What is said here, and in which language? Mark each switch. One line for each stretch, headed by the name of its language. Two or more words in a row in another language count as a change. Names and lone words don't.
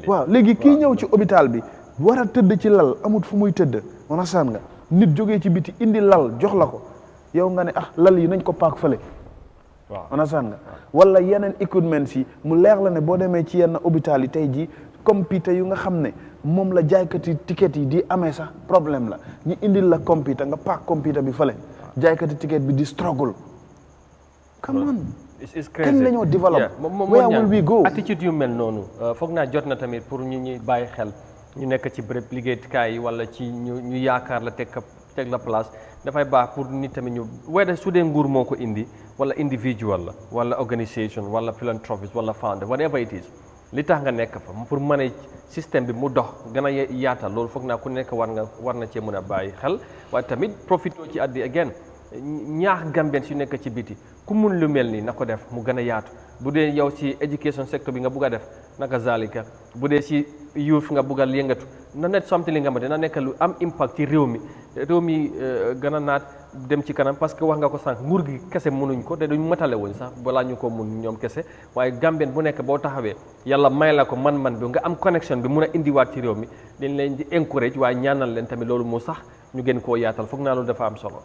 Wolof: waaw léegi kii ñëw ci hôpital bi war a tëdd ci lal amut fu muy tëdd understand nga nit jógee ci biti indi lal jox la ko yow nga ne lal yi nañ ko paak fële. waaw understand nga wala yeneen équipements yi mu leer la ne boo demee ci yenn hôpital yi tey jii computer yu nga xam ne moom la jaaykati ticket yi di amee sax problème la ñu indil la computer nga paak computer bi fële jaaykati ticket bi di struggle.
English: come on. it's crazy
Wolof: kañ la ñoo
English: develop. where will we go.
Wolof: attitude yu mel noonu foog naa jot na tamit pour ñu ñuy bàyyi xel ñu nekk ci bërëb liggéeyukaay yi wala ci ñu yaakaar la teg la place dafay baax pour nit tamit ñu whether su dee nguur moo ko indi wala individual la wala organisation wala philanthropist wala founder
English: whatever it is
Wolof: li tax nga nekk fa pour mën a système bi mu dox gën a yaatal loolu foog naa ku nekk war na cee mën a bàyyi xel waaye tamit profito ci addi again ñaax Gambien yu nekk ci biti ku mun lu mel nii na ko def mu gën a yaatu bu dee yow ci
English: education sector
Wolof: bi nga bugg a def naka zalika bu dee ci youth nga bugg a yëngatu na nekk something li nga xamante na nekk lu am impact ci réew mi gën a naat dem ci kanam parce que wax nga ko sànq nguur gi kese mënuñ ko te duñ matale wuñ sax balaa ñu ko mun ñoom kese waaye Gambien bu nekk boo taxawee yàlla may la ko man-man bi nga am connection bi mun a indiwaat ci réew mi dañ leen di encourage waaye ñaanal leen tamit loolu moo sax ñu gën koo yaatal foog naa loolu dafa am solo.